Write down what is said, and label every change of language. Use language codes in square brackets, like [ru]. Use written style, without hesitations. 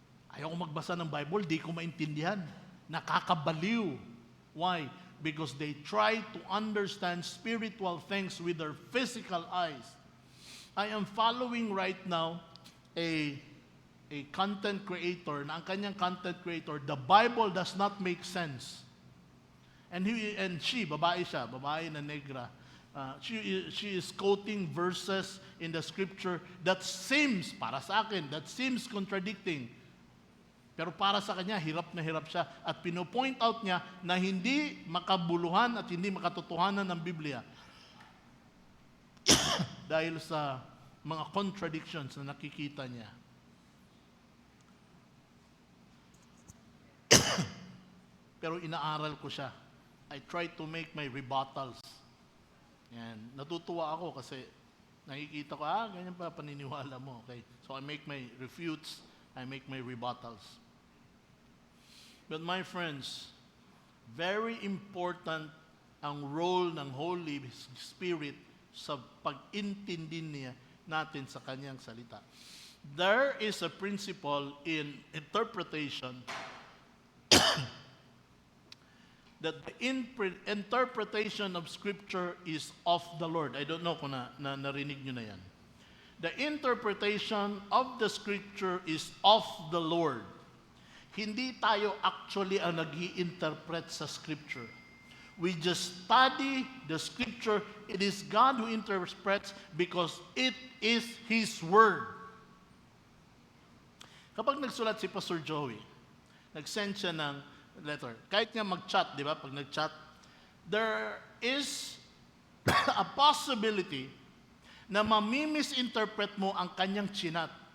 [tl] Ayaw ko magbasa ng Bible, di ko maintindihan. Nakakabaliw. Why? [en] Because they try to understand spiritual things with their physical eyes. I am following right now a content creator, [tl] na ang kanyang content creator, [en] the Bible does not make sense. [tl] And she, babae siya, babae na negra. [en] She is quoting verses in the scripture that seems, [tl] para sa akin, [en] that seems contradicting. [tl] Pero para sa kanya, hirap na hirap siya. At pinopoint out niya na hindi makabuluhan at hindi makatotohanan ng Biblia. Dahil sa mga contradictions na nakikita niya. Pero inaaral ko siya. [en] I try to make my rebuttals. Yan. [tl] Natutuwa ako kasi nakikita ko, ganyan pa paniniwala mo. Okay? [en] So I make my refutes, I make my rebuttals. But my friends, very important [tl] ang role ng Holy Spirit sa pag-intindi niya natin sa kanyang salita. [en] There is a principle in interpretation that the interpretation of Scripture is of the Lord. I don't know [tl] kung narinig nyo na yan. [en] The interpretation of the Scripture is of the Lord. [tl] Hindi tayo actually ang nag-i-interpret sa Scripture. [en] We just study the Scripture. It is God who interprets because it is His Word. [tl] Kapag nagsulat si Pastor Joey, nag-send siya ng letter. Kahit nga mag-chat, di ba? Pag nag-chat, [en] there is a possibility [tl] na mamimisinterpret mo ang kanyang chinat.